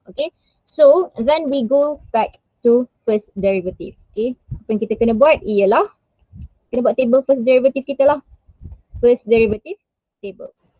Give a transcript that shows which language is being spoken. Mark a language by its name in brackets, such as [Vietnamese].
[English] Okay, so then we go back to first derivative. [Malay] Okay, apa yang kita kena buat ialah kena buat table first derivative kita lah. [English] First derivative table.